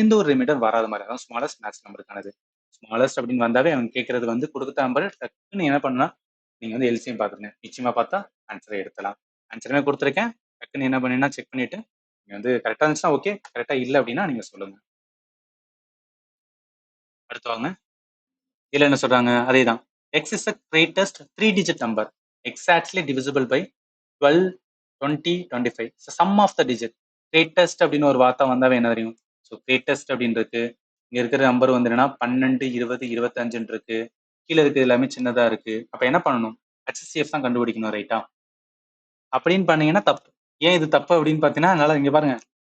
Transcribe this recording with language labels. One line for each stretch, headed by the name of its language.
Tamil: எந்த ஒரு ரிமைண்டர் வராத மாதிரி தான் ஸ்மாலஸ்ட் நேச்சுரல் நம்பருக்கானது. ஸ்மாலஸ்ட் அப்படின்னு வந்தாவே அவங்க கேட்கறது வந்து கொடுத்த நம்பர் டக்குன்னு என்ன பண்ணலாம்? நீங்க வந்து எல்சிஎம் பார்த்துருங்க. நிச்சயமா பார்த்தா ஆன்சரை எடுக்கலாம். ஆன்சருமே கொடுத்துருக்கேன். டக்குன்னு என்ன பண்ணீங்கன்னா செக் பண்ணிட்டு நீங்க வந்து கரெக்டா இருந்துச்சுன்னா ஓகே, கரெக்டா இல்லை அப்படின்னா நீங்க சொல்லுங்க. அடுத்து வாங்க. இதுல என்ன சொல்றாங்க? அதேதான்.
English: X is the greatest 3-digit number exactly divisible by 12, 20, 25. So sum of the digit.
Tamil: Greatest அப்படின்னு ஒரு வார்த்தை வந்தாவே என்ன தெரியும்? ஸோ greatest அப்படின்னு இருக்கு. இங்க இருக்கிற நம்பர் வந்து என்னன்னா 12, 20, 25 இருக்கு. கீழே இருக்கிறது எல்லாமே சின்னதா இருக்கு. அப்ப என்ன பண்ணணும்? HCF தான் கண்டுபிடிக்கணும், ரைட்டா? அப்படின்னு பண்ணீங்கன்னா தப்பு. ஏன் இது தப்பு அப்படின்னு பார்த்தீங்கன்னா, அதனால இங்க பாருங்க.